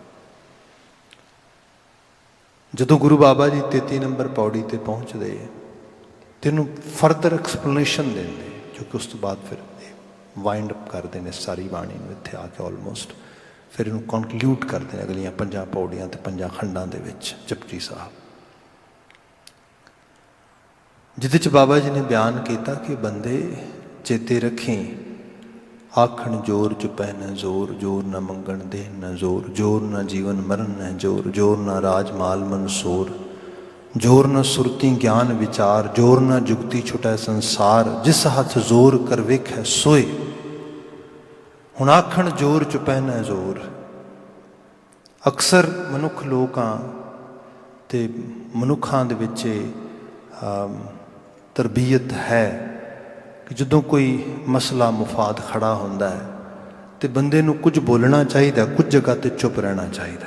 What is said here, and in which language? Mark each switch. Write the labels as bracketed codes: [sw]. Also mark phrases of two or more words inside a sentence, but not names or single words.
[pa] ਜਦੋਂ ਗੁਰੂ ਬਾਬਾ ਜੀ 33 ਨੰਬਰ ਪੌੜੀ ਤੇ ਪਹੁੰਚਦੇ, ਤੈਨੂੰ [en] further explanation [pa] ਦੇਣਗੇ, ਕਿਉਂਕਿ ਉਸ ਤੋਂ ਬਾਅਦ ਫਿਰ [en] wind up [pa] ਕਰਦੇ ਹਨ ਸਾਰੀ ਬਾਣੀ ਵਿੱਚ ਇੱਥੇ ਆ ਕੇ ਆਲਮੋਸਟ, ਫਿਰ ਇਨ੍ਹਾਂ ਨੂੰ ਕਨਕਲੂਡ ਕਰਦੇ ਹਨ ਅਗਲੀਆਂ 5 ਪੌੜੀਆਂ ਤੇ 5 ਖੰਡਾਂ ਦੇ ਵਿੱਚ ਜਪਜੀ ਸਾਹਿਬ, ਜਿਹਦੇ ਚ ਬਾਬਾ ਜੀ ਨੇ ਬਿਆਨ ਕੀਤਾ ਕਿ ਬੰਦੇ ਚੇਤੇ ਰੱਖਣ, ਆਖਣਿ ਜੋਰੁ ਚੁਪੈ ਨਹ ਜੋਰੁ, ਜੋਰੁ ਨ ਮੰਗਣਿ ਦੇਣਿ ਨ ਜੋਰੁ, ਜੋਰੁ ਨ ਜੀਵਣਿ ਮਰਣਿ ਨਹ ਜੋਰੁ, ਜੋਰੁ ਨ ਰਾਜਿ ਮਾਲਿ ਮਨਿ ਸੋਰੁ, ਜੋਰੁ ਨ ਸੁਰਤੀ ਗਿਆਨਿ ਵੀਚਾਰਿ, ਜੋਰੁ ਨ ਜੁਗਤੀ ਛੁਟੈ ਸੰਸਾਰੁ, ਜਿਸੁ ਹਥਿ ਜੋਰੁ ਕਰਿ ਵੇਖੈ ਸੋਇ। ਹੁਣ ਆਖਣ ਜੋਰ ਚੁਪੈ ਨ ਜੋਰ। ਅਕਸਰ ਮਨੁੱਖ ਲੋਕਾਂ ਤੇ ਮਨੁੱਖਾਂ ਦੇ ਵਿੱਚ ਤਰਬੀਅਤ ਹੈ ਕਿ ਜਦੋਂ ਕੋਈ ਮਸਲਾ ਮੁਫ਼ਾਦ ਖੜ੍ਹਾ ਹੁੰਦਾ ਹੈ ਤਾਂ ਬੰਦੇ ਨੂੰ ਕੁਝ ਬੋਲਣਾ ਚਾਹੀਦਾ, ਕੁਝ ਜਗ੍ਹਾ ਤੇ ਚੁੱਪ ਰਹਿਣਾ ਚਾਹੀਦਾ।